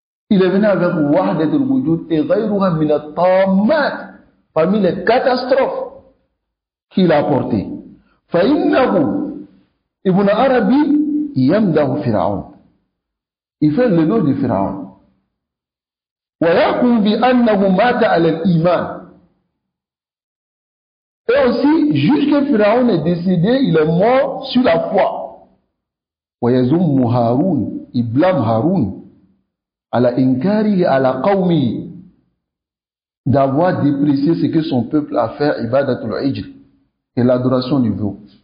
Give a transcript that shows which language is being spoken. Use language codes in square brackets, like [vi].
[fr] Il est venu avec Wahdatul wujud et [ar] ghayruha min at-ta'amat, [fr] parmi les catastrophes qu'il a apportées. [ar] فإنه Ibn Arabi yamdahu Fir'aun. [fr] Il fait le nom de Pharaon. [ar] ويحكم بأنه مات على الإيمان. [fr] Et aussi, jusque Pharaon est décédé, il est mort sur la foi. [ar] ويزم هارون, [fr] il blâme Haroun [ar] على إنكاره على قومه, [fr] d'avoir déprécié ce que son peuple a fait, [ar] ibadatul ijl, [fr] et l'adoration du veau.